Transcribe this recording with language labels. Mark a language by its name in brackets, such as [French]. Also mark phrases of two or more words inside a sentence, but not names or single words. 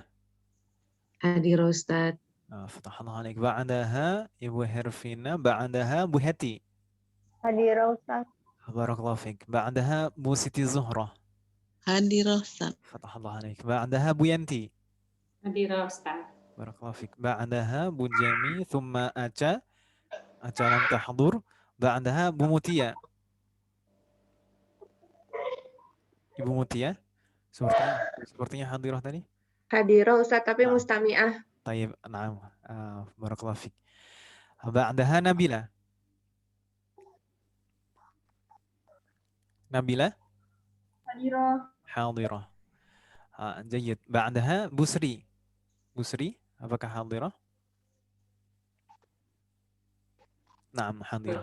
[Indonesian] Hadir Ustaz. [Arabic] فتح الله عليك. بعدها Ibu Herfina. Ba'daha Bu Hati. حاضرة أستاذ. بارك الله فيك. بعدها Bu Siti Zuhrah. [Indonesian] Hadir Ustaz. [Arabic] فتح الله عليك. بعدها Bu Yanti. [Indonesian] Hadir Ustaz. [Arabic] بارك الله فيك. بعدها Bu Jami. Thumma Aca. Aca لم تحضر. بعدها Bu Mutia. [Indonesian] Ibu Mutia. Sepertinya hadirah tadi. [Arabic] حاضرة أستاذ tapi [Indonesian] Nah. [Arabic] mustami'ah. طيب، نعم. بارك الله فيك. بعدها Nabila. Nabila Hadirah. حاضرة. جيد. بعدها Busri. [Indonesian] Busri, apakah hadirah? [Arabic] نعم، حاضرة.